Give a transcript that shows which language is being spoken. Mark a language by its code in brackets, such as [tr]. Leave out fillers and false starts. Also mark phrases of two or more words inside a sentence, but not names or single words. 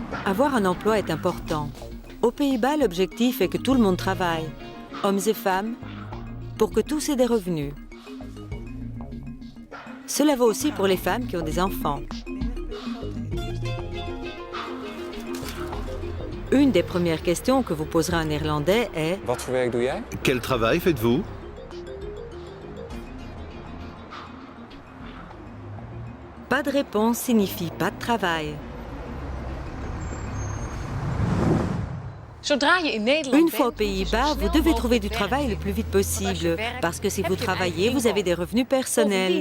[fr] Avoir un emploi est important. Aux Pays-Bas, l'objectif est que tout le monde travaille, hommes et femmes, pour que tous aient des revenus. Cela vaut aussi pour les femmes qui ont des enfants. Une des premières questions que vous poserez un Néerlandais est [nl] Wat voor werk doe jij? [fr] Quel travail faites-vous? pas de réponse signifie pas de travail. Une fois aux Pays-Bas, vous devez trouver du travail le plus vite possible, parce que si vous travaillez, vous avez des revenus personnels.